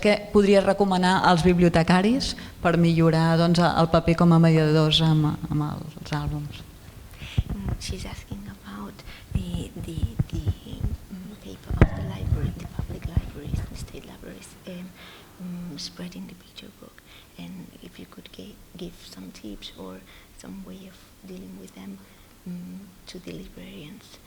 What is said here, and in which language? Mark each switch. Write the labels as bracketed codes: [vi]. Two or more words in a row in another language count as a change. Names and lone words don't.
[ca] Què podria recomanar als bibliotecaris per millorar el paper com a mediadors amb els àlbums? [en] She's asking about the paper of the library, the public libraries, the state libraries, spreading the picture book, and if you could give some tips or some way of dealing with them to the librarians?